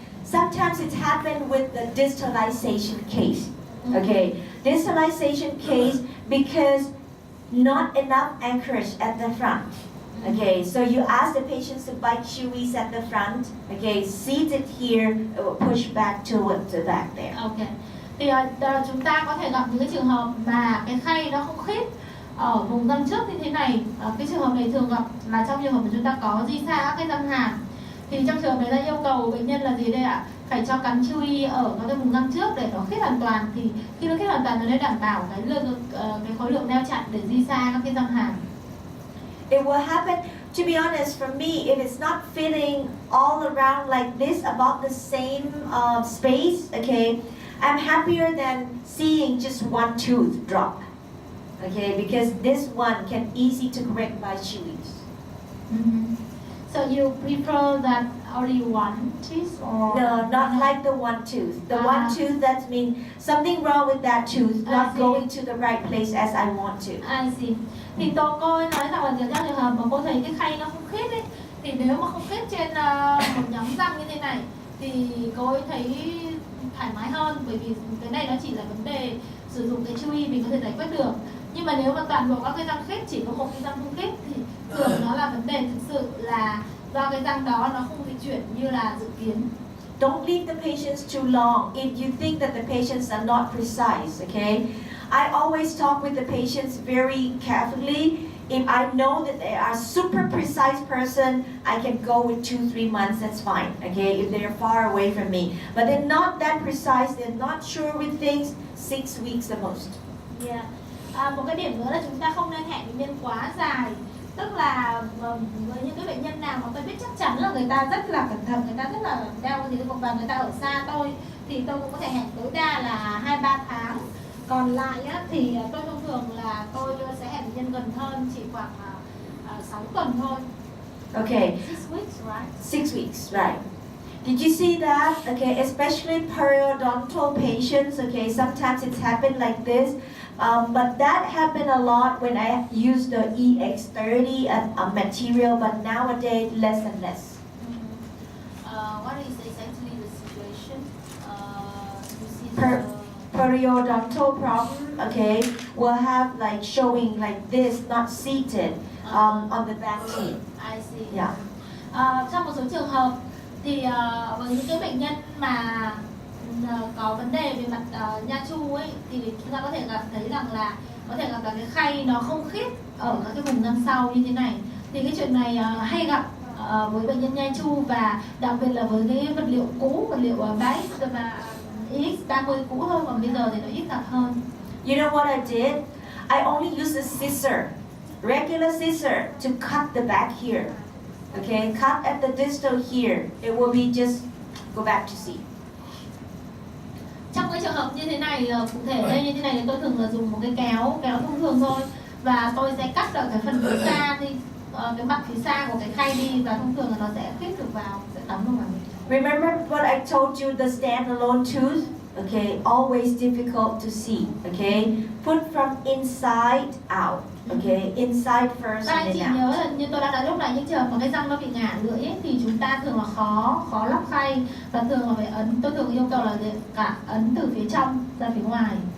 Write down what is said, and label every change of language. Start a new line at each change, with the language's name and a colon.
English: Sometimes it's happened with the distalization case. Okay, distalization case because not enough anchorage at the front. Okay, so you ask the patients to bite chewies at the front. Okay, seat it here, it will push back towards the back there. Okay.
Vietnamese: Thì chúng ta có thể gặp những cái trường hợp mà cái khay nó không khít ở vùng răng trước như thế này. Cái trường hợp này thường gặp là trong trường hợp mà chúng ta có di xa các cái răng hàm. Thì trong trường hợp này ta yêu cầu bệnh nhân là gì đây ạ? Phải cho cắn chewy ở các cái vùng răng trước để nó khít hoàn toàn. Thì khi nó khít hoàn toàn nó sẽ đảm bảo cái khối lượng neo chặn để di xa các cái răng hàm.
English: It will happen, to be honest, for me, if it's not fitting all around like this, about the same space, okay, I'm happier than seeing just one tooth drop, okay, because this one can easy to correct by chewies. So you prefer that only one tooth or? No, not like the one tooth. The one tooth, that means something wrong with that tooth, not going to the right place as I want to. I see.
Vietnamese: Thì cô ấy nói rằng là trong trường hợp mà cô thấy cái khay nó không khít ấy, thì nếu mà không khít trên một nhóm răng như thế này thì cô ấy thấy thoải mái hơn, bởi vì cái này nó chỉ là vấn đề sử dụng cái chewy mình có thể giải quyết được. Nhưng mà nếu mà toàn bộ các cái răng khít chỉ có một cái răng không khít thì thường nó là vấn đề thực sự là do cái răng đó nó không di chuyển như là dự kiến.
English: Don't leave the patients too long if you think that the patients are not precise, okay? I always talk with the patients very carefully. If I know that they are super precise person, I can go with 2-3 months, that's fine, okay, if they're far away from me. But they're not that precise, they're not sure with things, 6 weeks the most. Yeah.
Vietnamese: Một cái điểm nữa là chúng ta không nên hẹn bệnh nhân quá dài. Tức là với những cái bệnh nhân nào mà tôi biết chắc chắn là người ta rất là cẩn thận, người ta rất là đeo cái gì và người ta ở xa tôi, thì tôi cũng có thể hẹn tối đa là 2-3 tháng. Còn lại á, thì tôi thông thường là tôi sẽ hẹn bệnh nhân gần hơn, chỉ khoảng 6 tuần thôi.
English: Okay. 6 weeks, 6 right? weeks, right. Did you see that? Okay, especially periodontal patients, okay, sometimes it's happened like this. But that happened a lot when I used the EX30 material, but nowadays less and less. What is exactly the situation? You see Periodontal problem, okay, will have like showing like this, not seated on the back teeth. I see. Yeah.
Vietnamese: Trong một số trường hợp thì với những cái bệnh nhân mà có vấn đề về mặt nha chu ấy, thì chúng ta có thể thấy rằng là có thể gặp cái khay nó không khít ở các cái vùng răng sau như thế này. Thì cái chuyện này hay gặp với bệnh nhân nha chu, và đặc biệt là với cái vật liệu cũ, vật liệu base và EX30 cũ hơn, còn bây giờ thì nó ít gặp hơn.
English: You know what I did? I only used a scissor, regular scissor, to cut the back here. Okay, cut at the distal here. It will be just go back to seat.
Vietnamese: Trong cái trường hợp như thế này, cụ thể đây như thế này, thì tôi thường là dùng một cái kéo thông thường thôi, và tôi sẽ cắt ở cái phần phía xa đi, cái mặt phía xa của cái khay đi, và thông thường là nó sẽ fit được vào, sẽ đóng được vào.
English: Remember what I told you, the standalone tooth? Okay, always difficult to see. Okay, put from inside out. Okay, inside first
Vietnamese: Các anh
English: and
Vietnamese: chị
English: then
Vietnamese: nhớ
English: out.
Vietnamese: là như tôi đã nói lúc này, những trường hợp mà cái răng nó bị ngả lưỡi ấy, thì chúng ta thường là khó lắp khay, và thường là phải ấn. Tôi thường yêu cầu là cả ấn từ phía trong ra phía ngoài.